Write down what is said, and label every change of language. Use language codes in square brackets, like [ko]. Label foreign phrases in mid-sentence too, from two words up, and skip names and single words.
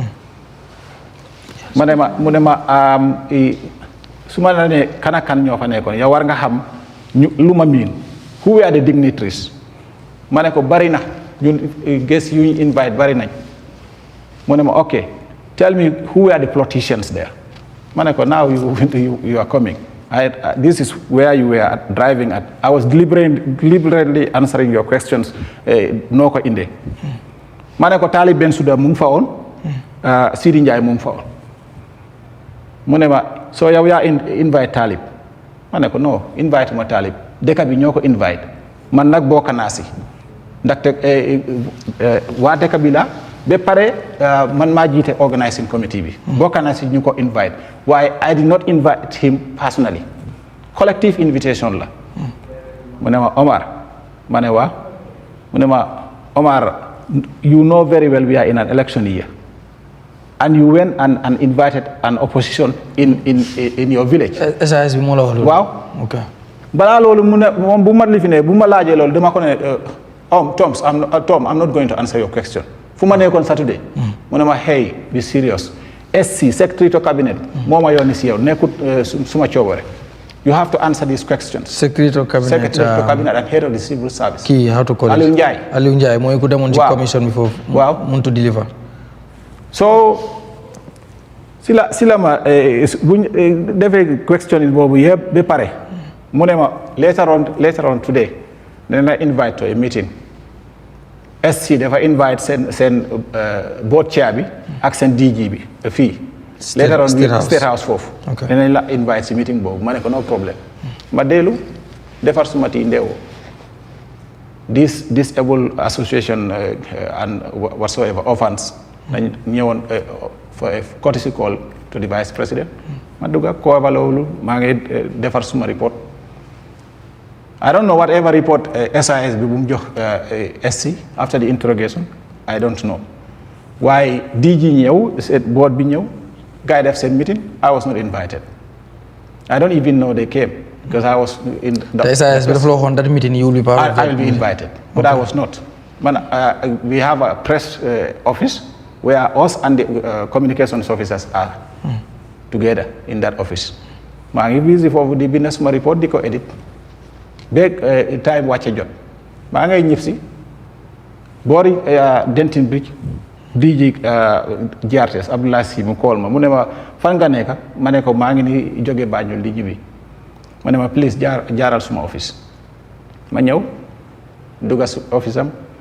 [wo] mu ne ma su ma la ne kan ak kan ñoo fa nekkoon yow war nga xam lu ma miin [en] who were the dignitaries [wo] ma ne ko bari na ñun guests yu ñu invite bari nañ mu ne ma ok [en] tell me who were the politicians there [wo] ma ne ko [en] now you are coming this is where you were driving at I was deliberately answering your questions [wo] noo ko indee ma ne ko Talib Bensouda mu ngi fa woon Sidi Ndiaye mu ngi fa woon mu ne ma soo yow yaa invite Talib ma ne ko non invite ma Talib dëkk bi ñoo ko invite man nag bokk naa si ndaxte waa dëkk bi la ba pare man maa jiite [en] organizing committee [wo] bi bokk naa si ñu ko invite waaye [en] I did not invite him personally collective invitation [wo] la mu ne ma Omar ma ne waa mu ne ma Omar [en] you know very well we are in an election year and you went and invited an opposition in your village. [wo] SAS bi moo la wax loolu. waaw. ok balaa loolu mu ne moom bu ma lifine bu ma laajee loolu dama ko ne Tom [en] I'm not going to answer your question [wo] fu ma nekkoon Saturday. mu ne ma [en] hey be serious. SC secretary to cabinet. [wo] moo ma yónni si yow nekkut suma coobare. [en] You have to answer these questions. Secretary to cabinet and head of the civil service. Kii how to call it. [wo] Aliou Ndiaye mooy ku demoon ci commission bi foofu. waaw [en] mun to deliver. [wo] so si la ma buñ defee question boobu yëpp ba pare mu ne ma [en] later on today [wo] dañ la invite [en] to a meeting. [wo] SC dafa invite seen board chair bi ak seen DG bi fii. [en] later on State House foofu. [wo] danañ la invite si meeting boobu ma ne ko no problem. ma dellu defar suma tii ndeewoo. [en] this disabled association and whatsoever offense [wo] dañ ñëwoon [en] for a courtesy call to the vice president. [wo] ma dugga ko loolu maa ngi defar suma report. [en] I don't know whatever report [wo] SIS bi bu mu jox [en] SC after the interrogation I don't know [wo] waaye DG ñëw board bi ñëw guy def seen meeting [en] I was not invited. I don't even know they came because I was in the [wo] SIS bi dafa la waxoon [en] that meeting you will be part of I will be invited but I was not. We have a press office where us and the communications officers are together in that office. [wo] maa ngi busy foofu di bind suma report di ko edit beeg time wàcce jot maa ngay ñib si boori Denton Bridge DG GRTS Abdoulaye Sy mu call ma mu ne ma fan nga nekk ma ne ko maa ngi ni jóge Banjul di ñibbi ma ne ma please jaaral suma office ma ñëw dugga su office am